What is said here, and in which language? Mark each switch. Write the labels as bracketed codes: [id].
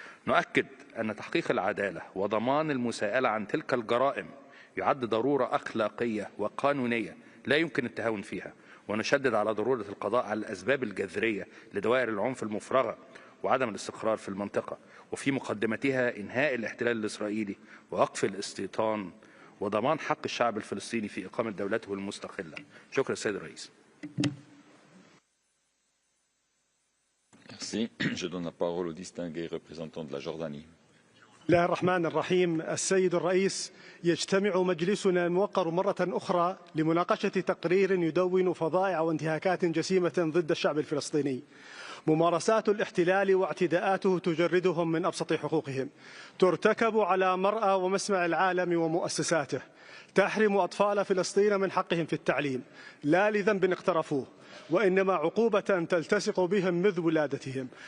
[ar] نؤكد أن تحقيق العدالة وضمان المساءلة عن تلك الجرائم يعد ضرورة أخلاقية وقانونية لا يمكن التهاون فيها، ونشدد على ضرورة القضاء على الأسباب الجذرية لدوائر العنف المفرغة وعدم الاستقرار في المنطقة، وفي مقدمتها إنهاء الاحتلال الإسرائيلي ووقف الاستيطان وضمان حق الشعب الفلسطيني في إقامة دولته المستقلة. شكرا السيد الرئيس. [fr] Merci. Je donne la parole au distingué représentant de la Jordanie. [ar] بسم الله الرحمن الرحيم. السيد الرئيس، يجتمع مجلسنا الموقر مرة أخرى لمناقشة تقرير يدون فظائع وانتهاكات جسيمة ضد الشعب الفلسطيني. ممارسات الاحتلال واعتداءاته تجردهم من أبسط حقوقهم، ترتكب على مرأى ومسمع العالم ومؤسساته، تحرم أطفال فلسطين من حقهم في التعليم لا لذنب اقترفوه، وإنما عقوبة تلتصق بهم منذ ولادتهم.